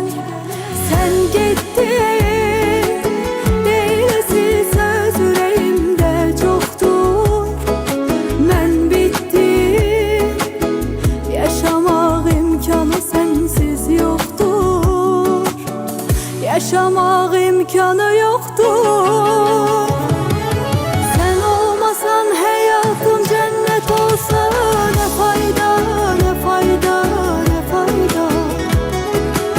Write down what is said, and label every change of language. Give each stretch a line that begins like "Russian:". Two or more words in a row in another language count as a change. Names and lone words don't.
Azerbaijani: Sən getdin, deyiləsi söz ürəyimdə çoxdur. Mən bitdim, yaşamaq imkanı sənsiz yoxdur.
Turkish: Yaşamaq imkanı yoktur. Sen olmasan hayatım cennet olsa ne fayda, ne fayda, ne fayda.